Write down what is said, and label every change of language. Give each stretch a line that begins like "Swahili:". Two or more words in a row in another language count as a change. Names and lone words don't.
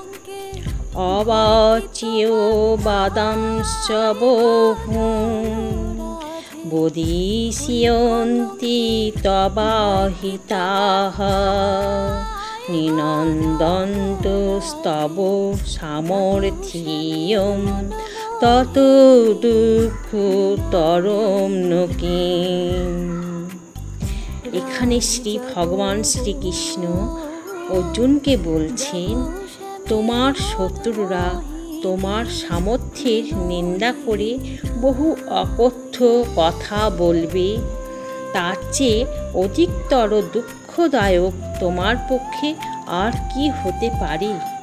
Sanskrit: अवाच्यो बादांश्च बहुं बोधिष्यन्ति तवाहिताः निनन्दन्तस्तव सामर्थ्यं ततो दुःखतरं न किम्।
Bangla: এখানে শ্রী ভগবান শ্রীকৃষ্ণ অর্জুনকে বলছেন, তোমার শত্রুরা তোমার সামর্থ্যের নিন্দা করে বহু অকথ্য কথা বলবে, তার চেয়ে অধিকতর দুঃখদায়ক তোমার পক্ষে আর কি হতে পারে।